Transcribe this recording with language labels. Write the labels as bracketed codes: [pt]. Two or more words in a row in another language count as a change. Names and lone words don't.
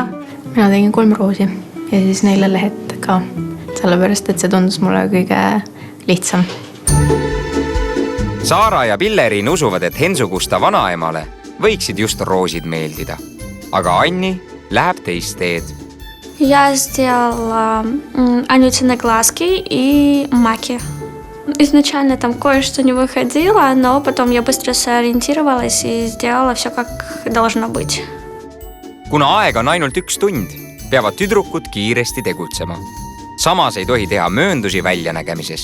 [et] Mina tegin 3 roosi ja siis 4 lehet ka, sellepärast, et see tundus mulle kõige lihtsam. Saara ja Pilleriin usuvad, et Hensugusta vanaemale võiksid just roosid meeldida. Aga Anni läheb teist teed. [ru] Я сделала Анютины глазки и маки. Изначально там кое-что не выходило, но потом я быстро сориентировалась и сделала все, как должно быть. [et] Kuna aeg on ainult 1 tund, peavad tüdrukud kiiresti tegutsema. Samas ei tohi teha mööndusi väljanägemises.